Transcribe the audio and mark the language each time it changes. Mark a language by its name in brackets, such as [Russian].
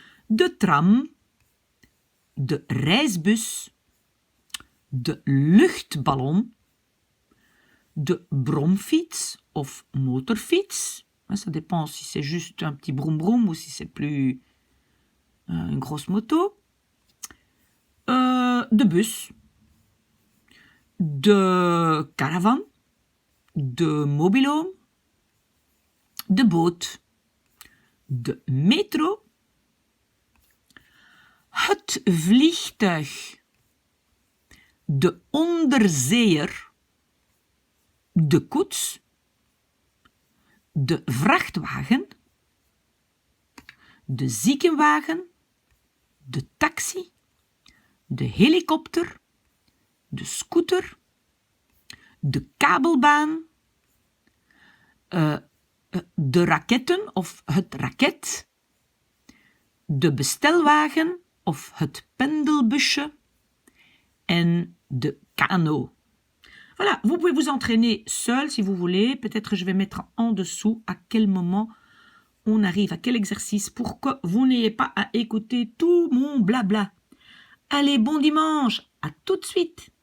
[Dutch] De tram, de reisbus, de luchtballon, de bromfiets of motorfiets. [French] Ça dépend si c'est juste un petit broum broum ou si c'est plus une grosse moto. [Dutch] de bus, de caravan, de mobiloom, de boot, de metro, het vliegtuig, de onderzeeër, de koets, de vrachtwagen, de ziekenwagen, de taxi, de helikopter, de scooter, de kabelbaan, de raketten of het raket, de bestelwagen of het pendelbusje en de kano. [French] Voilà, vous pouvez vous entraîner seul si vous voulez. Peut-être je vais mettre en dessous à quel moment on arrive, à quel exercice, pour que vous n'ayez pas à écouter tout mon blabla. Allez, bon dimanche, à tout de suite.